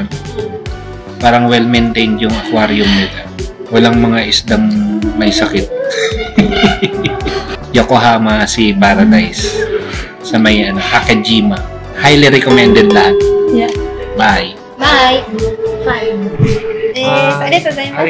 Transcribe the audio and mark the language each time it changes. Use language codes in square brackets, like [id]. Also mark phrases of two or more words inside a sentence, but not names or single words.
[tl] Parang well-maintained yung aquarium nila. Walang mga isdang may sakit. Yokohama Sea Paradise sa may Akajima. [en] Highly recommended lahat. Yeah. Bye. Bye. 5. [ja] ありがとうございました。